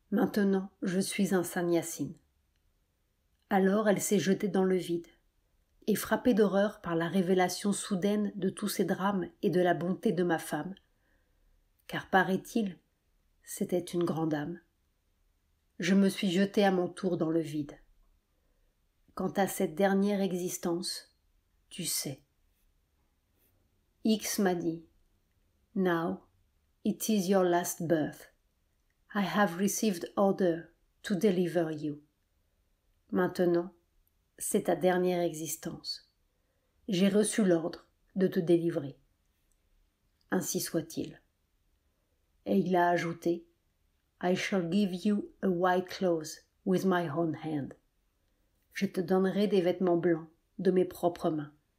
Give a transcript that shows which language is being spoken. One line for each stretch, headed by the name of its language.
French: Maintenant, je suis un sannyasine. Alors elle s'est jetée dans le vide, et frappée d'horreur par la révélation soudaine de tous ces drames et de la bonté de ma femme, car paraît-il, c'était une grande âme, je me suis jetée à mon tour dans le vide. Quant à cette dernière existence, tu sais.
English: X
French: m'a dit
English: « Now, it is your last birth. I have received order to deliver you. »
French: Maintenant, c'est ta dernière existence. J'ai reçu l'ordre de te délivrer. Ainsi soit-il. Et il a ajouté «
English: I shall give you a white cloth with my own hand.
French: » Je te donnerai des vêtements blancs de mes propres mains.